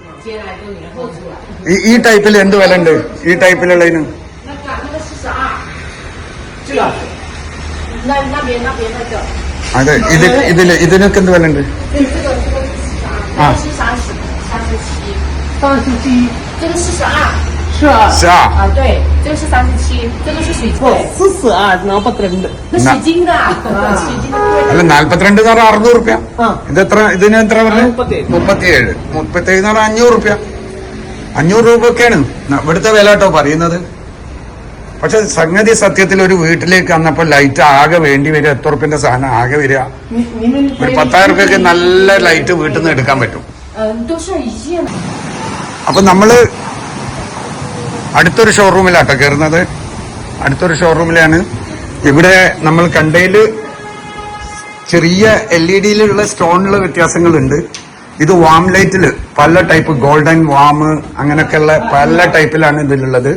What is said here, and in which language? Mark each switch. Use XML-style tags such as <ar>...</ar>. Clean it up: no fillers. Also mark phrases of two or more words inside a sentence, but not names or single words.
<ml>ഈ ടൈപ്പിൽ എന്ത് വില ഉണ്ട്? ഈ ടൈപ്പിലുള്ളതിന് അതെ. ഇതിനൊക്കെ എന്ത് വില ഉണ്ട്? ആ</ml> <zh>32 是啊，是啊，啊，对，这个是37，这个是水晶不，42 那水晶的，水晶的贵。</zh> <ml>അല്ല 42 എന്ന് പറഞ്ഞാൽ 600 റുപ്യ. ആ. ഇതിന് എത്ര പറഞ്ഞു? 37. 37 എന്ന് പറഞ്ഞാൽ 500 റുപ്യ. 500 രൂപ ഒക്കെയാണ് ഇവിടുത്തെ വില കേട്ടോ പറയുന്നത്. പക്ഷെ സംഗതി സത്യത്തിൽ ഒരു വീട്ടിലേക്ക് വന്നപ്പോ ലൈറ്റ് ആകെ വേണ്ടി വരിക, എത്ര റുപ്യന്റെ സാധനം ആകെ വരിക? ഒരു 10,000 റുപ്യക്ക് നല്ല ലൈറ്റ് വീട്ടിൽ നിന്ന് എടുക്കാൻ പറ്റും.</ml> <zh>都是一样的。</zh> <ml>അപ്പൊ നമ്മള് അടുത്തൊരു ഷോറൂമിലാട്ടോ കയറുന്നത്. അടുത്തൊരു ഷോറൂമിലാണ്. ഇവിടെ നമ്മൾ കണ്ടതില് ചെറിയ LED-ലുള്ള സ്റ്റോണിലുള്ള വ്യത്യാസങ്ങളുണ്ട്. ഇത്</ml> <en>warm light</en> <ml>പല ടൈപ്പ്,</ml> <en>golden warm</en> <ml>അങ്ങനെയൊക്കെയുള്ള പല ടൈപ്പിലാണ് ഇതിലുള്ളത്.</ml>